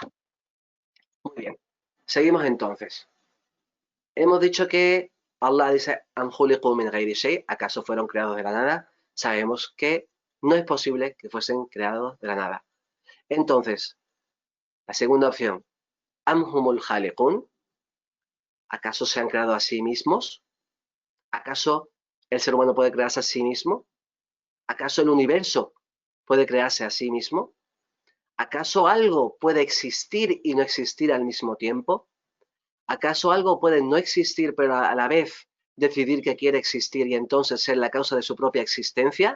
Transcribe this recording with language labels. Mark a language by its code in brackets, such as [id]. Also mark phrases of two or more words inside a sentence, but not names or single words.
[es] Muy bien, seguimos entonces. Hemos dicho que Allah dice, [ar] أم خلقوا من غير شيء, [es] ¿acaso fueron creados de la nada? Sabemos que no es posible que fuesen creados de la nada. Entonces, la segunda opción, [ar] أم هم الخالقون, [es] ¿acaso se han creado a sí mismos? ¿Acaso el ser humano puede crearse a sí mismo? ¿Acaso el universo puede crearse a sí mismo? ¿Acaso algo puede existir y no existir al mismo tiempo? ¿Acaso algo puede no existir pero a la vez decidir que quiere existir y entonces ser la causa de su propia existencia?